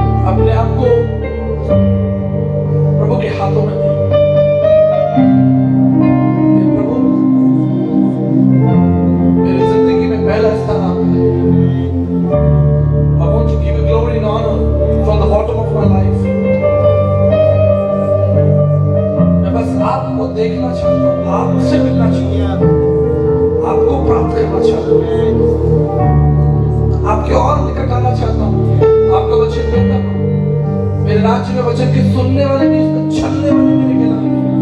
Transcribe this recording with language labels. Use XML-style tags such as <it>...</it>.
<hi>अपने आप को प्रभु के हाथों में दें। प्रभु, मेरी जिंदगी में पहला स्थान आपका है।</hi> <en>I want to give you glory and honor from the bottom of my life.</en> <hi>मैं बस आपको देखना चाहता हूँ, आपसे मिलना चाहता हूँ, आपको प्राप्त करना चाहता हूँ, आपके और निकट आना चाहता हूँ। आपका वचन कहता है मेरे राज्य में वचन के सुनने वाले नहीं, उसमें चलने वाले मेरे के नाम है।</hi>